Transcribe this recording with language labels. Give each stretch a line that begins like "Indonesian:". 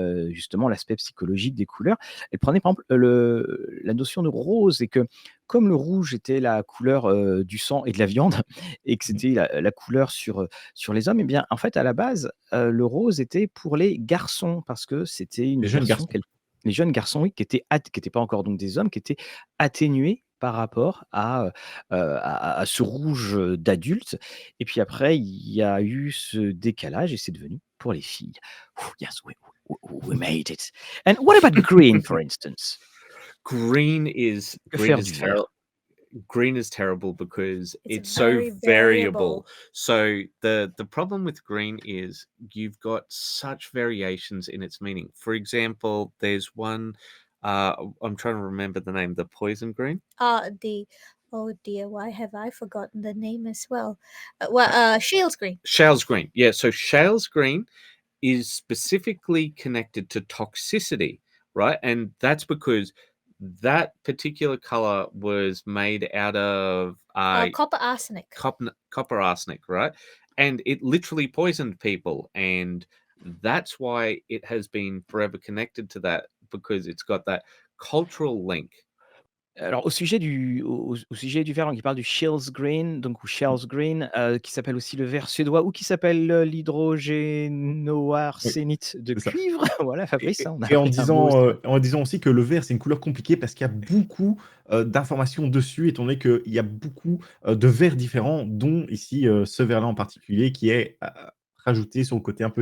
French: justement l'aspect psychologique des couleurs, elle prenait par exemple, la notion de rose et que comme le rouge était la couleur, du sang et de la viande et que c'était la couleur sur les hommes et bien, en fait, à la base, le rose était pour les garçons parce que c'était une Les jeunes version garçons. les jeunes garçons, oui, qui étaient pas encore donc des hommes, qui étaient atténués par rapport à ce rouge, d'adulte et puis après, il y a eu ce décalage et c'est devenu pour les filles.
English: Yes, we made it. And what about green, for instance? Green is
French: Que faire du vert?
English: terrible. Green is terrible because It's it's so very variable. variable. So the problem with green is you've got such variations in its meaning. For example, there's one I'm trying to remember the name, the poison green. Oh dear, why have I forgotten the name as well? Shields green. Shales green. Yeah, so Shales green is specifically connected to toxicity, right? And that's because that particular color was made out of Copper arsenic. copper arsenic, right? And it literally poisoned people. And that's why it has been forever connected to that because it's got that cultural link.
French: Alors au sujet du vert, donc il parle du Scheele's green, donc ou Scheele's green, qui s'appelle aussi le vert suédois ou qui s'appelle, Oui, l'hydrogénoarsénite de c'est ça. cuivre. Voilà Fabrice, hein, on a Et appris un mot aussi. en disant aussi que le vert, c'est une couleur compliquée parce qu'il y a beaucoup, d'informations dessus, étant donné qu'il y a beaucoup, de verts différents, dont ici, ce vert-là en particulier qui est, rajouté sur le côté un peu